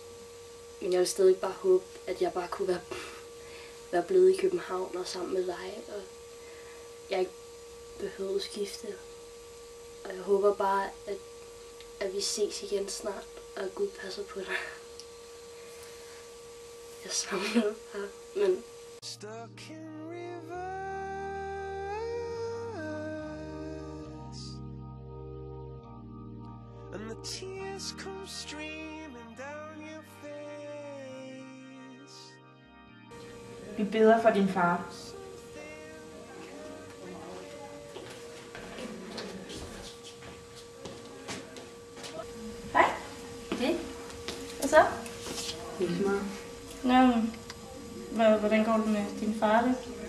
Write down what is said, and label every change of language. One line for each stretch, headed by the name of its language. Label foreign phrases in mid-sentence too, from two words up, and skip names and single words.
Danish: Men jeg vil stadig bare håbe, at jeg bare kunne være blevet i København og sammen med dig, og jeg ikke behøvede at skifte. Og jeg håber bare, at vi ses igen snart, og at Gud passer på dig. Jeg savner dig, far, men...
English: And the tears come streaming down your face.
Danish: Vi beder for din far. Hej. Hej. Hvad så? Ikke så meget. Nå, hvordan går det med din far det?